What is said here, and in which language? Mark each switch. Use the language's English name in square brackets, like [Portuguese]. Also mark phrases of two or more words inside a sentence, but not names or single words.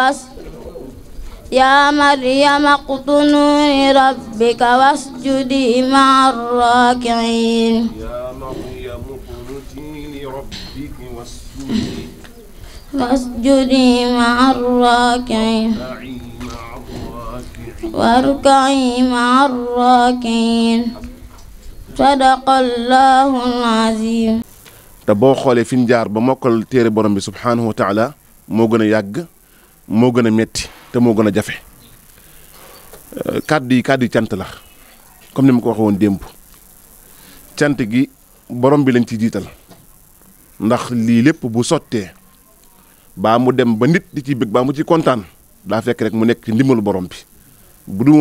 [Arabic] واسجدي مع الراكعين واسجدي مع الراكعين واركعي مع الراكعين صدق الله العظيم. [Wolof] te boo xoolee fi ñu jaar ba mokkal téere borom bi [Arabic] سبحانه وتعالى [Wolof] moo gën a yàgg moo gën a metti te moo gën a jafe kàddu yi cant la comme ni ma ko waxee woon démb cant gi borom bi lañ ci jiital ndax lii lépp bu sottee baa mu dem ba nit di ci bëgg baa mu ci kontaan daa fekk rek mu nekk ci ndimbalu borom bi bu du woon